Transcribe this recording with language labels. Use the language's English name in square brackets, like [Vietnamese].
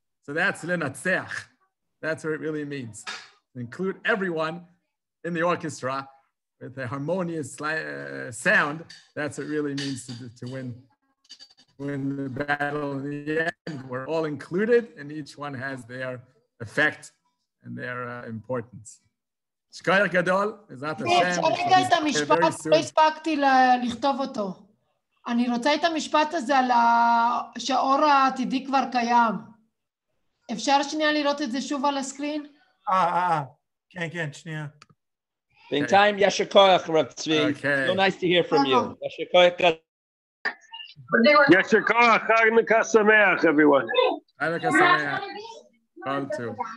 [English] So that's lenatzeach. That's what it really means. Include everyone in the orchestra with a harmonious sound. That's what it really means to win win the battle in the end. We're all included, and each one has their effect and their importance. [Hebrew] Shkoyach Gadol, Ezrat Hashem. רגע את המשפט, לא הספקתי לכתוב אותו. אני רוצה את המשפט הזה על שהאור העתידי כבר קיים. אפשר שנייה לראות את זה שוב על הסקרין? כן, שנייה. בינתיים, יישר כוח, רב צבי. [English] So nice to hear from you. [Hebrew] יישר כוח. יישר כוח, חנוכה שמח, everyone. חנוכה שמח. [English] All too.